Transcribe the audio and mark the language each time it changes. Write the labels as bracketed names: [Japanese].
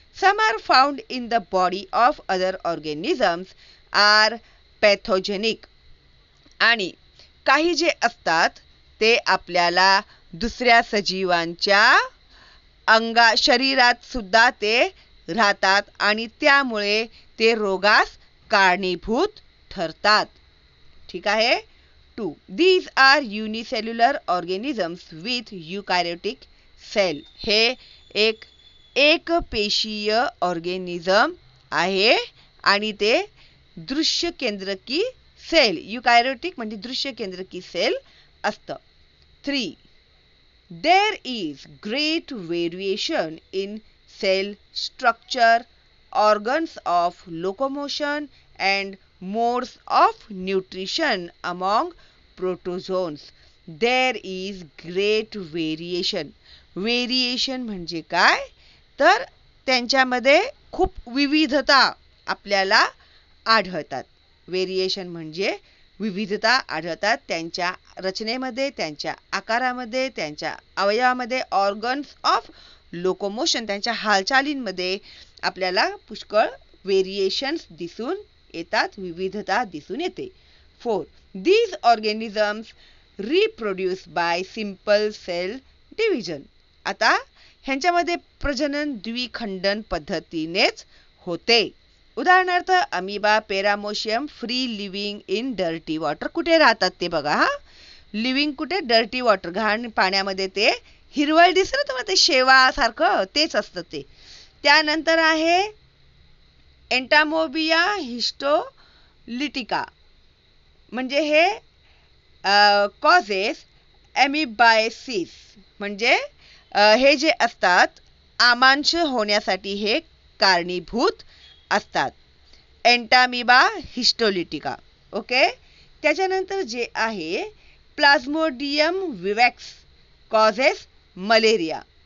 [English] Some are found in the body of other organisms are pathogenic. [Marathi] आणि काही जे असतात ते आपल्याला दुसऱ्या सजीवांच्या शरीरात सुद्धा ते राहतात आणि त्यामुळे ते रोगास कारणीभूत ठरतात. ठीक आहे. 2. [English] These are unicellular organisms with eukaryotic cell. [Marathi] हे एक पेशीय ऑर्गेनिझम आहे आणि ते दृश्य केंद्रकी सेल, युकॅरियोटिक म्हणजे दृश्य केंद्रकी सेल असतं. 3. [English] There is great variation in cell structure, organs of locomotion and modes of nutrition among protozoans. There is great variation. [Marathi] Variation म्हणजे काय? तर त्यांच्यामध्ये खूप विविधता आपल्याला आढळतात. व्हेरिएशन म्हणजे विविधता आढळतात त्यांच्या रचनेमध्ये, त्यांच्या आकारामध्ये, त्यांच्या अवयवामध्ये. [English] organs of locomotion [Marathi] त्यांच्या हालचालींमध्ये आपल्याला पुष्कळ व्हेरिएशन्स दिसून येतात, विविधता दिसून येते. 4. [English] These organisms reproduce by simple cell division. [Marathi] आता ह्यांच्यामध्ये प्रजनन द्विखंडन पद्धतीनेच होते. [English] उदाहरणार्थ amoeba, paramecium free living in dirty water. [Marathi] कुठे राहतात ते बघा हा. लिव्हिंग कुठे? [English] dirty water, [Marathi] घाण पाण्यामध्ये. ते हिरवळ दिसतं ना तुम्हाला, ते शेवासारखं तेच असतं ते. त्यानंतर आहे एंटामोबिया हिस्टोलिटिका, म्हणजे हे [English] causes amoebiasis, [Marathi] म्हणजे हे जे असतात आमांश होण्यासाठी हे कारणीभूत असतात. एंटामिबा हिस्टोलिटिका. ओके. त्याच्यानंतर जे आहे प्लाझ्मोडियम विवॅक्स [English] Causes malaria.